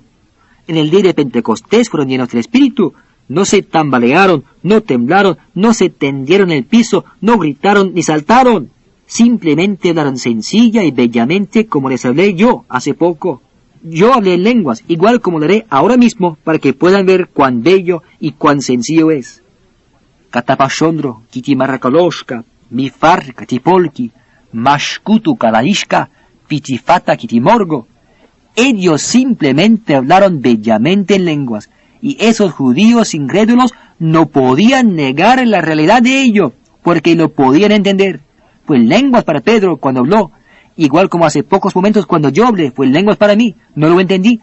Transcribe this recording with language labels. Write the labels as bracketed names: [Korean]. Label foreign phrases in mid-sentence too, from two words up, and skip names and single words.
[Spanish] En el día de Pentecostés fueron llenos del Espíritu, no se tambalearon, no temblaron, no se tendieron en el piso, no gritaron ni saltaron. Simplemente hablaron sencilla y bellamente como les hablé yo hace poco. Yo hablé en lenguas, igual como lo haré ahora mismo, para que puedan ver cuán bello y cuán sencillo es. Katapashondro, kitimarrakaloshka, mifar katipolki, mashkutu kalarishka, pitifata kitimorgo. Ellos simplemente hablaron bellamente en lenguas, y esos judíos incrédulos no podían negar la realidad de ello, porque lo podían entender. Pues lenguas para Pedro cuando habló, igual como hace pocos momentos cuando yo hablé, fue lenguas para mí, no lo entendí.